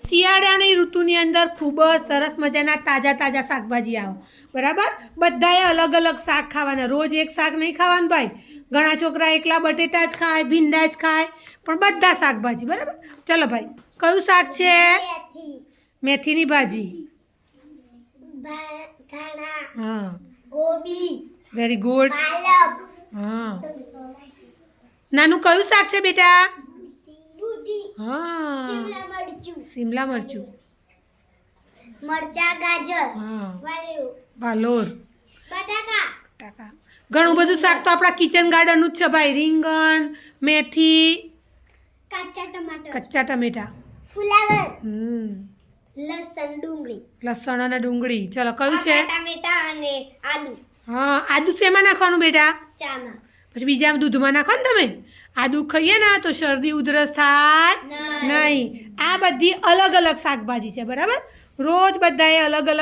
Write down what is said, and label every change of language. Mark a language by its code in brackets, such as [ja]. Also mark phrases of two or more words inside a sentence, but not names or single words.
[gu] શિયાળાની ઋતુની અંદર ખૂબ જ સરસ મજાના તાજા તાજા શાકભાજી આવે બરાબર બધાએ અલગ અલગ શાક ખાવાના રોજ એક શાક નહીં ખાવાનું ભાઈ ઘણા છોકરા એકલા બટેટા જ ખાય ભીંડા જ ખાય પણ બધા શાકભાજી બરાબર ચલો ભાઈ કયું શાક છે મેથીની ભાજી हाँ गोभी [en] very good [gu] पालक હા નાનુ कયું શાક છે બેટા दूधी हाँ [hi] शिमला मिर्च [gu] શિમલા મરચું મરચા ગાજર हाँ वालोर वालोर बटाका टाका ઘણું બધું શાક તો આપણા કિચન ગાર્ડનનું જ છે ભાઈ રીંગણ મેથી [hi] कच्चा टमाटर [gu] કચ્ચા ટમેટા फुलावर લસણ લસણ ડુંગળી અને ડુંગળી ચલો કયું છે टमेटा અને આદુ હા આદુ શેમાં નાખવાનું બેટા ચામાં પછી બીજા દૂધમાં નાખો ને તમે આદુ ખાઈએ ને તો શરદી ઉધરસ થાય નહીં આ બધી અલગ અલગ શાકભાજી છે બરાબર રોજ બધાએ અલગ અલગ